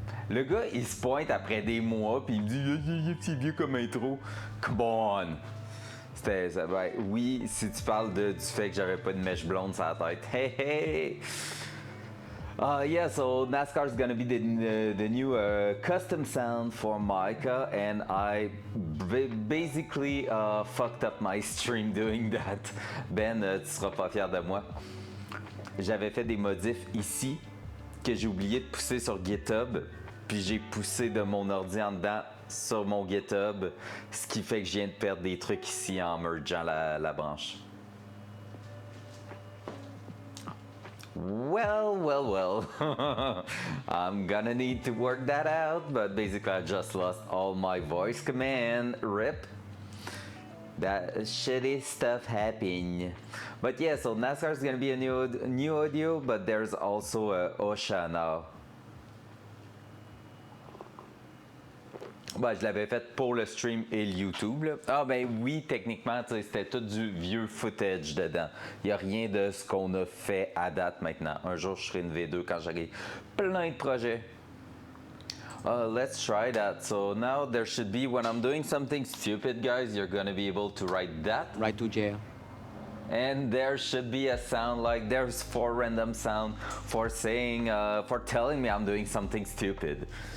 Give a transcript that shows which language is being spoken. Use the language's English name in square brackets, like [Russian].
[French] Le gars, il se pointe après des mois, puis il me dit c'est vieux comme intro. [English] Come on! [French] Ben, oui, si tu parles du fait que j'avais pas de mèche blonde sur la tête. Hey, hey! [English] Yeah, so NASCAR is gonna be the new custom sound for Micah, and I basically fucked up my stream doing that. [French] Ben, tu seras pas fier de moi. J'avais fait des modifs ici que j'ai oublié de pousser sur GitHub, puis j'ai poussé de mon ordi en dedans sur mon GitHub, ce qui fait que je viens de perdre des trucs ici en mergeant la branche. [English] Well. I'm gonna need to work that out, but basically I just lost all my voice command. RIP. That shitty stuff happened. But yeah, so NASCAR is gonna be a new audio, but there's also a OSHA now. [French] Ben, je l'avais fait pour le stream et le YouTube. Là. Ah ben oui, techniquement, c'était tout du vieux footage dedans. Il n'y a rien de ce qu'on a fait à date maintenant. Un jour, je ferai une V2 quand j'aurai plein de projets. [English] Let's try that. So now there should be, when I'm doing something stupid, guys, you're gonna be able to write that. Right to jail. And there should be a sound like there's 4 random sound for saying, for telling me I'm doing something stupid.